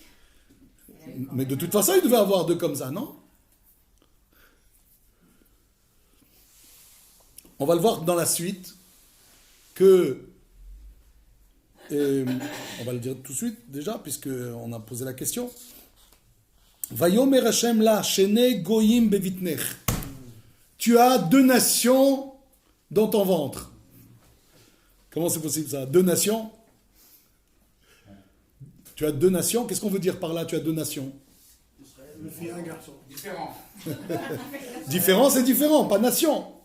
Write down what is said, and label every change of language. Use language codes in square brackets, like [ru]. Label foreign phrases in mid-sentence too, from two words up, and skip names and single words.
[fr] Mais de toute façon, il devait avoir deux comme ça, non? On va le voir dans la suite que, on va le dire tout de suite déjà, puisqu'on a posé la question. [he] ויאמר השם לה שני גוים בבטנך. [fr] Tu as 2 nations dans ton ventre. Comment c'est possible ça? 2 nations? Tu as 2 nations? Qu'est-ce qu'on veut dire par là, tu as 2 nations? Une fille et un garçon. Différent. Différent, c'est différent, pas nation.